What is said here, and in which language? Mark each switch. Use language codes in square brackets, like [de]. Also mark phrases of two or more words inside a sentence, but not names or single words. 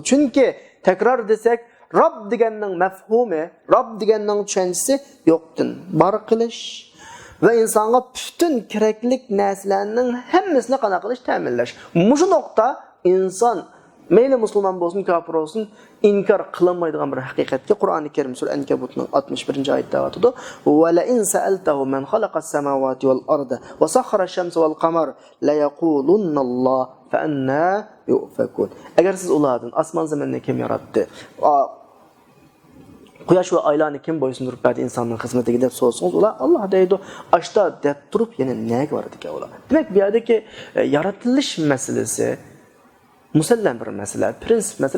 [uz] Chunki takror desak, Rob deganning mafhumi, Rob deganning tushunchasi yo'qdan bar qilish va insonga butun keraklik narsalarning hammasini qana qilish, ta'minlash. Mushu nuqta inson mayli musulmon bo'lsin, kofir bo'lsin, inkor qilmaydigan bir haqiqatga Qur'oni Karim sura Ankabutning 61-oyatda aytadi: [ar] "ولئن سألتهم من خلق السماوات والأرض وسخر الشمس والقمر ليقولن الله فأنى يؤفكون." [uz] Agar siz ulardan osmon zaminni kim yaratdi? Quyosh va oylarni kim bo'ysundirib berdi insonning xizmatiga deb so'rasangiz, ular Alloh deydi. Ashta deb turib yana nega bor ekan ular? Demak, bu yerdagi yaratilish masalasi musallam bir masala, prinsip masala.